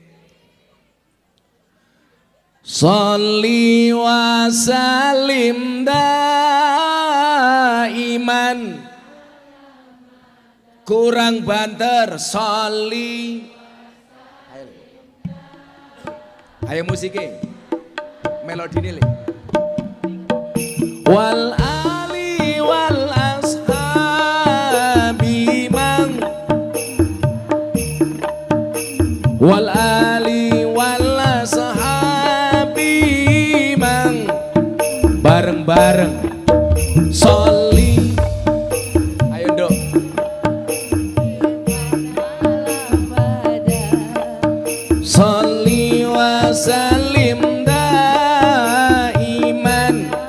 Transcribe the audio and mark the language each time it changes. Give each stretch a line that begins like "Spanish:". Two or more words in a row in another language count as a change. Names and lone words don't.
Arabic: صل وسلم دائما.
Javanese: Kurang banter sholli.
Indonesian: Ayo musiknya.
Javanese: Melodine le.
Arabic: والآل وال والآل والصحب
Javanese: mang bareng-bareng
Arabic: sholli.
Javanese: Ayo Nduk.
Arabic: صل وسلم دائما.